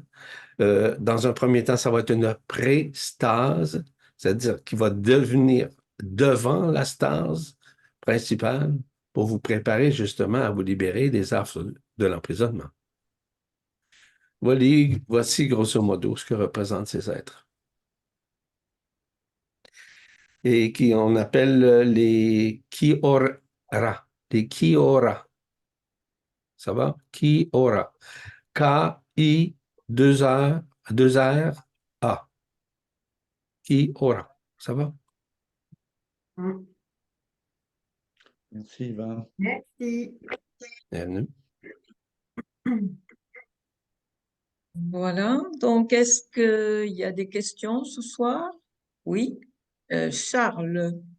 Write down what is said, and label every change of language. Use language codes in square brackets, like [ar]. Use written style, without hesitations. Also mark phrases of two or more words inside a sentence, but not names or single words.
[fr] Dans un premier temps, ça va être une pré-stase, c'est-à-dire qui va devenir devant la stase principale pour vous préparer justement à vous libérer des affres de l'emprisonnement. Voici grosso modo ce que représentent ces êtres. Et qui on appelle les Ki-Ora. Les Ki-Ora. Ça va? Ki-Ora. K-I, 2 R, A. Ki-Ora. Ça va? Merci, Yvan. Merci. Bienvenue. Voilà. Donc, est-ce qu'il y a des questions ce soir? Oui. Charles.